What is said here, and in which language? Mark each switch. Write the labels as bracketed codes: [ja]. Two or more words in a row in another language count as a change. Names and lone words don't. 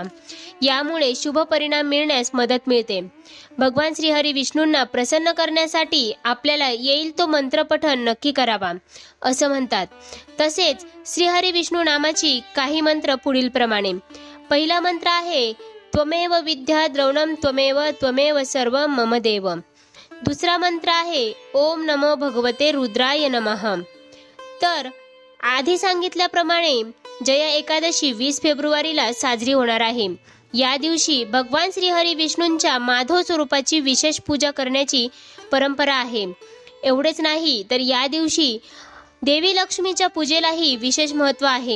[mr] यामुळे शुभ परिणाम मिळण्यास मदत मिळते. भगवान श्री हरी विष्णूंना प्रसन्न करण्यासाठी आपल्याला येईल तो मंत्र पठण नक्की करावा असं म्हणतात. तसेच श्रीहरी विष्णू नामाची काही मंत्र पुढील प्रमाणे. पहिला मंत्र आहे [sa] त्वमेव विद्या द्रवणम त्वमेव त्वमेव सर्व मम देव. [mr] दुसरा मंत्र आहे [sa] ओम नमो भगवते रुद्राय नमः. [mr] तर आधी सांगितल्याप्रमाणे जया एकादशी 20 फेब्रुवारीला साजरी होणार आहे. या दिवशी भगवान श्री हरी विष्णूंच्या माधव स्वरूपाची विशेष पूजा करण्याची परंपरा आहे. एवढेच नाही तर या दिवशी देवी लक्ष्मीच्या पूजेलाही विशेष महत्त्व आहे.